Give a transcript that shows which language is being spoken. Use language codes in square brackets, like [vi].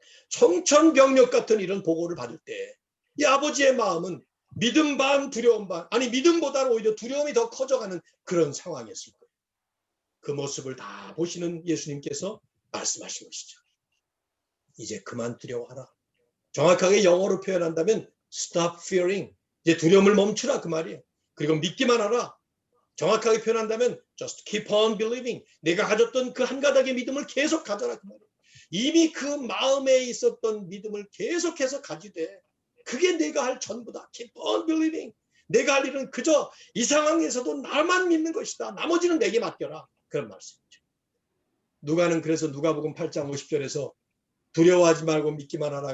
[ko] 청천벽력 같은 이런 보고를 받을 때 이 아버지의 마음은 믿음 반 두려움 반, 아니 믿음보다는 오히려 두려움이 더 커져가는 그런 상황이었을 거예요. 그 모습을 다 보시는 예수님께서 말씀하신 것이죠. 이제 그만 두려워하라. 정확하게 영어로 표현한다면 [en] stop fearing. [ko] 이제 두려움을 멈추라 그 말이에요. 그리고 믿기만 하라. 정확하게 표현한다면 [en] just keep on believing. [ko] 내가 가졌던 그 한 가닥의 믿음을 계속 가져라 그 말이에요. 이미 그 마음에 있었던 믿음을 계속해서 가지되 그게 내가 할 전부다. [en] keep on believing. [ko] 내가 할 일은 그저 이 상황에서도 나만 믿는 것이다. 나머지는 내게 맡겨라. 그런 말씀이죠. 누가는 그래서 누가복음 8장 50절에서 두려워하지 말고 믿기만 하라.